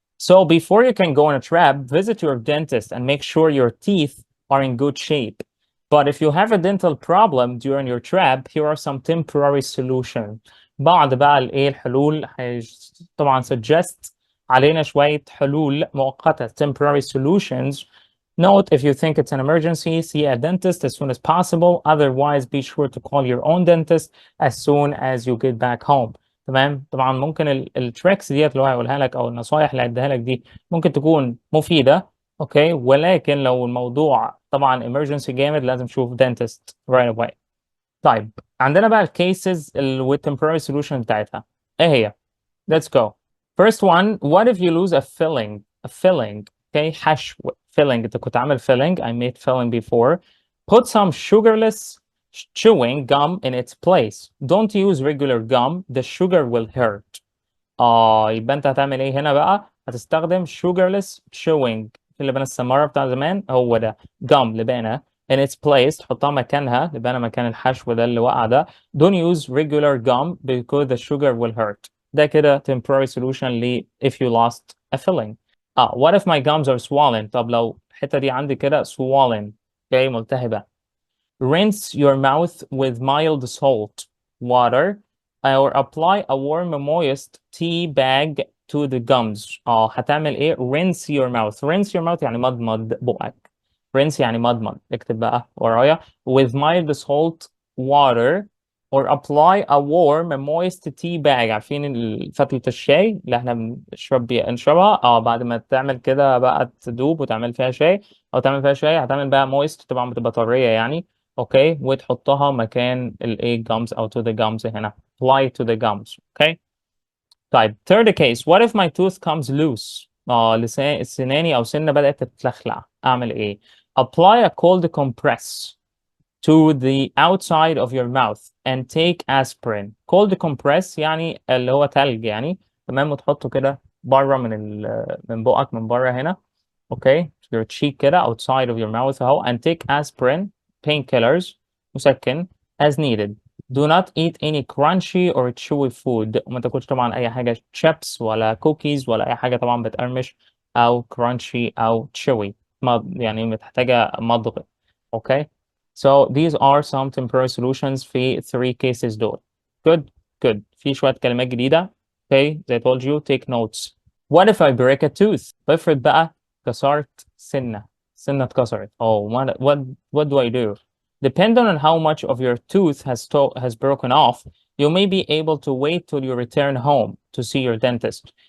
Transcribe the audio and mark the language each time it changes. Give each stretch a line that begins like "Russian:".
English: So before you can go on a trip, visit your dentist and make sure your teeth are in good shape. But if you have a dental problem during your trip, here are some temporary solutions.
Arabic: بعض بقى الايه الحلول طبعا
English: suggest
Arabic: علينا شوية حلول مؤقتة.
English: temporary solutions. Note, if you think it's an emergency, see a dentist as soon as possible. Otherwise, be sure to call your own dentist as soon as you get back home.
Arabic: تمام. طبعا ممكن التريكس ديت اللي هو هيقولها لك او النصايح اللي هيديها لك دي ممكن تكون مفيدة. اوكي ولكن لو الموضوع طبعا emergency جامد لازم تشوف dentist
English: right away.
Arabic: طيب عندنا بقى الكيسز والtemporary solution بتاعتها. ايه هي؟
English: Let's go. First one, what if you lose a filling? A filling. Okay,
Arabic: حشو.
English: Filling.
Arabic: انت كنت عامل filling.
English: I made filling before. Put some sugarless chewing gum in its place. Don't use regular gum. The sugar will hurt.
Arabic: يبقى انت هتعمل ايه هنا بقى؟ هتستخدم
English: sugarless chewing.
Arabic: اللبان السمارة بتاع زمان هو ده.
English: gum
Arabic: لبانة
English: in its place
Arabic: تحطها مكانها. لبانة مكان الحشو ده اللي وقع ده.
English: Don't use regular gum because the sugar will hurt.
Arabic: ده كده
English: temporary solution
Arabic: ل
English: if you lost a filling. what if my gums are swollen?
Arabic: طب لو الحتة دي عندي كده
English: swollen okay
Arabic: ملتهبة.
English: Rinse your mouth with mild salt water or apply a warm moist tea bag to the gums.
Arabic: هتعمل ايه؟
English: rinse your mouth. rinse your mouth
Arabic: يعني مضمض بقك.
English: rinse
Arabic: يعني مضمض، اكتب بقى ورايا.
English: with mild salt water or apply a warm moist tea bag.
Arabic: عارفين فتلة الشاي اللي احنا نشربها بعد ما تعمل كده بقى تدوب وتعمل فيها شاي، او تعمل فيها شاي هتعمل بقى
English: moist،
Arabic: طبعا بتبقى طرية يعني. اوكي، وتحطها مكان الايه gums او
English: to the gums
Arabic: هنا.
English: apply to the gums. Okay.
Arabic: طيب
English: third case, what if my tooth comes loose؟
Arabic: لسان سناني او سنة بدأت تتلخلع، اعمل ايه؟
English: apply a cold compress to the outside of your mouth and take aspirin. cold compress
Arabic: يعني اللي هو تلج يعني، تمام، وتحطه كده بره من بقك من بره هنا.
English: okay, your cheek
Arabic: كده
English: outside of your mouth
Arabic: اهو.
English: and take aspirin painkillers
Arabic: مسكن
English: as needed. do not eat any crunchy or chewy food.
Arabic: وما تاكلش طبعا اي حاجه
English: chips
Arabic: ولا كوكيز ولا اي حاجه طبعا بتقرمش او
English: crunchy
Arabic: او
English: chewy،
Arabic: يعني محتاجه مضغ. اوكي.
English: So these are some temporary solutions
Arabic: في
English: 3 cases دول. Good, good.
Arabic: في شوية كلمات جديدة.
English: Okay, as I told you, take notes. What if I break a tooth؟
Arabic: بفرض بقى كسرت سنة اتكسرت.
English: Oh, what do I do? Depending on how much of your tooth has broken off, you may be able to wait till you return home to see your dentist.